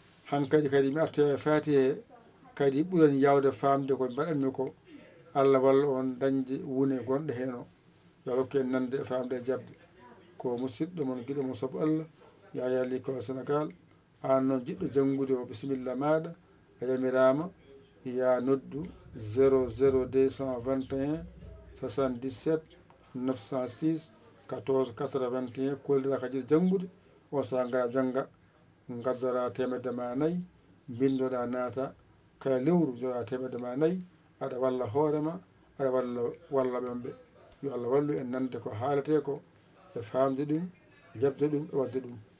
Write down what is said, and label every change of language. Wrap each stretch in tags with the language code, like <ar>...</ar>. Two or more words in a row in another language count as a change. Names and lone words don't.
<ff>Hankkadi kadi mi artoya e Fatiha he, kadi ɓuren yawde famde ko mbaɗanmi ko. Allah walla on dañde wune gonɗe heen o. Yo Allah hokku en nande e famde e jabde. Ko musidɗo mon, giɗo mon sabu Allah, Yaya Ly Kolo Sénégal. An noon jiɗɗo janngude o, bisimilla maɗa. A yamirama, ya noddu zéro zéro deux cent vingt et un soixante-dix-sept neuf cent six quatorze quatre-vingt-un. Kollira kadi janngude, on saaha ngara jannga, ngaddora temedde ma nayyi, bindoɗa naata, kala lewru joɗa temedde ma nayyi, aɗa walla hoorema, aɗa walla, walla ɓen ɓe. Yo Allah wallu en nande ko haalete ko, e famde ɗum, e jaɓde ɗum, e wadde ɗum.</ff>